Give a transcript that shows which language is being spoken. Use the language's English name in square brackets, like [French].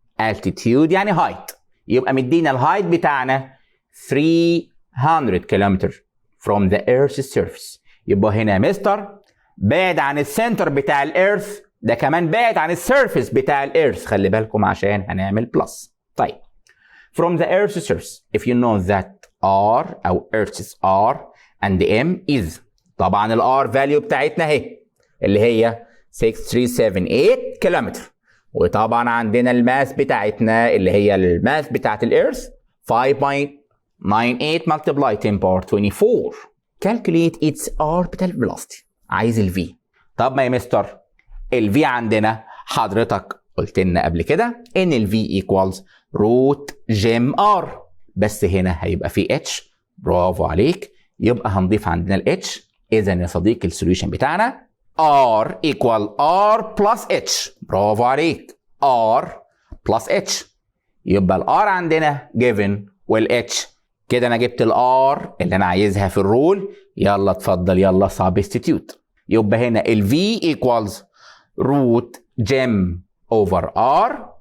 [Arabic] altitude يعني هايت. يبقى مدينا الهايت بتاعنا 300 كيلومتر [English] from the earth's surface. [Arabic] يبقى هنا يا مستر بعد عن السنتر بتاع الارث، ده كمان بعد عن السيرفيس بتاع الارث. خلي بالكم عشان هنعمل بلس. [English] طيب from the earth's surface if you know that r او earth's r and m is. [Arabic] طبعا الار فاليو بتاعتنا اهي اللي هي 6378 كيلومتر. وطبعا عندنا الماس بتاعتنا اللي هي الماس بتاعت الارث 5.98 [English] multiply 10 power 24. calculate its orbital velocity. [Arabic] عايز الفي. طب ما يا مستر الفي عندنا حضرتك قلت لنا قبل كده ان الفي equals روت جيم ار، بس هنا هيبقى في اتش. برافو عليك. يبقى هنضيف عندنا الاتش. اذا يا صديقي السوليوشن بتاعنا [English] R equal R plus H. [Arabic] برافو عليك. [English] R plus H. [Arabic] يبقى ال R عندنا given وال H كده انا جبت ال R اللي انا عايزها في الرول. يلا اتفضل يلا substitute. يبقى هنا ال [English] V equals root gem over R